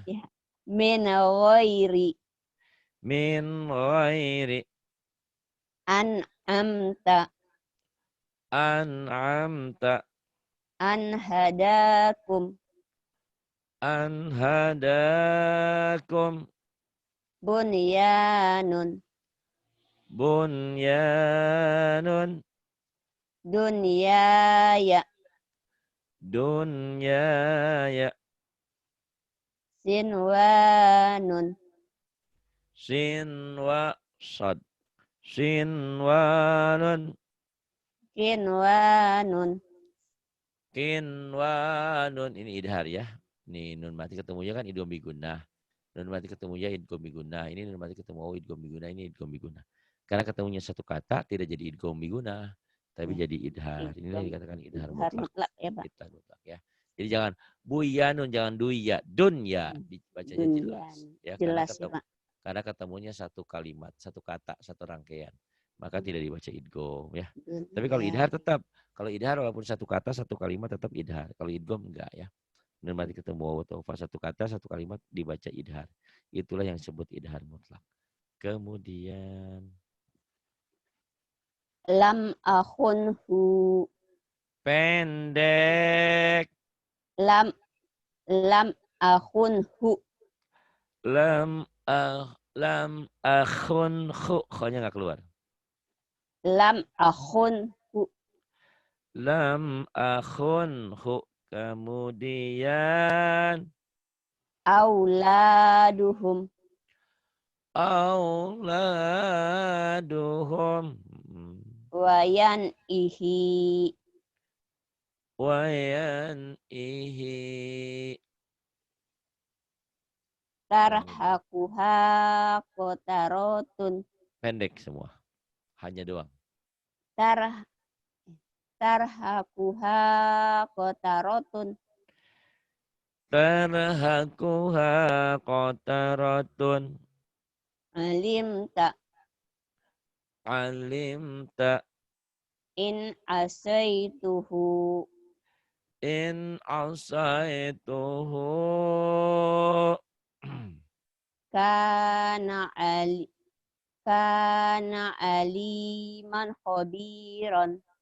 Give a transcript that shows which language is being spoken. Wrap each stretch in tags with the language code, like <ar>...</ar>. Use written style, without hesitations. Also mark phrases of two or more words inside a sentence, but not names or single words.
<ar>Ya. من غير. من غير أنعمت. أنعمت أحدكم. أحدكم بنيان. بنيان دنيا. دنيا صنوان. صنوا صاد صنوان قنوان. قنوان.</ar> <id>Ini idhar ya. Ini nun mati ketemunya kan idgham bigunnah. Nun mati ketemunya idgham bigunnah. Ini nun mati ketemu idgham bigunnah. Ini idgham bigunnah. Karena ketemunya satu kata tidak jadi idgham bigunnah, tapi jadi idhar. Inilah dikatakan idhar mutlak. Ya, Pak. Idhar mutlak ya. Jadi jangan buyanun, jangan duya, dunya dibacanya jelas. Ya, Jelas ya, Pak. karena ketemunya satu kalimat, satu kata, satu rangkaian. Maka tidak dibaca idgham ya. Tapi kalau idhar tetap. Kalau idhar walaupun satu kata, satu kalimat tetap idhar. Kalau idgham enggak ya. Dan mati ketemu waw atau fa, satu kata, satu kalimat dibaca idhar. Itulah yang disebut idhar mutlak. Kemudian</id> <ar>لم أكنه.</ar> <id>pendek.</id> <ar>لم أكنه. لم أكن كه,</ar> <id>kho-nya enggak keluar.</id> <ar>لم أكنه. لم أكنه.</ar> <id>Kemudian</id> <ar>أولادهم. أولادهم وينعه وينعه. ترهقها قترة</ar> <id>Pendek semua. Hanya doang.</id> <ar>تر ترهقها قترة ترهقها قترة. علمت علمت إن عصيته إن عصيته. كان علي كان عليما خبيرا</ar>